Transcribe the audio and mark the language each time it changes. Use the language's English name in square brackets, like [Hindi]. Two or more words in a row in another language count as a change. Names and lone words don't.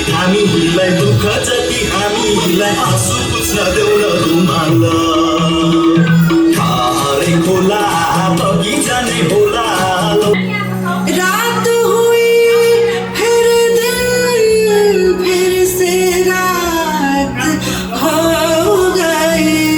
[Nepali] हामीलाई दुःख जति हामीलाई आँसु पुछ्न देऊ न रुमाल खारे खोला बगैँचा नै होला [Hindi] रात हुई फिर दिन फिर से रात हो गई